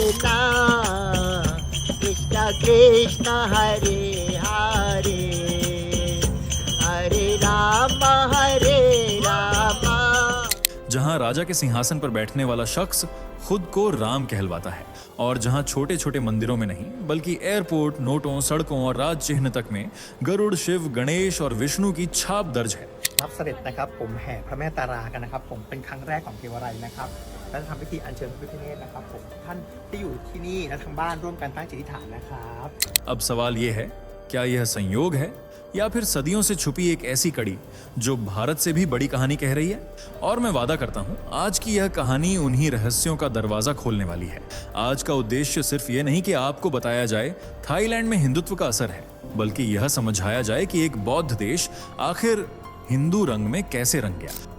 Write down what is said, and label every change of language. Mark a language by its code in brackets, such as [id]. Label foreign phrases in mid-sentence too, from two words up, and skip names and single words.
[hi] कृष्णा कृष्णा हरे हरे हरे राम जहां राजा के सिंहासन पर बैठने वाला शख्स खुद को राम कहलवाता है, और जहां छोटे छोटे मंदिरों में नहीं बल्कि एयरपोर्ट, नोटों, सड़कों और राज चिन्ह तक में गरुड़, शिव, गणेश और विष्णु की छाप दर्ज है। [th] รับเสด็จนะครับผมแห่พระแม่ตารากันนะครับผมเป็นครั้งแรกของเทวไลยนะครับและทำพิธีอัญเชิญพระพิฆเนศนะครับผมท่านที่อยู่ที่นี่และทางบ้านร่วมกันตั้งจิตอธิษฐานนะครับ [hi] अब सवाल ये है, क्या यह संयोग है या फिर सदियों से छुपी एक ऐसी कड़ी जो भारत से भी बड़ी कहानी कह रही है? और मैं वादा करता हूं, आज की यह कहानी उन्हीं रहस्यों का दरवाजा खोलने वाली है। आज का उद्देश्य सिर्फ ये नहीं कि आपको बताया जाए थाईलैंड में हिंदुत्व का असर है, बल्कि यह समझाया जाए कि एक बौद्ध देश आखिर हिंदू रंग में कैसे रंग गया।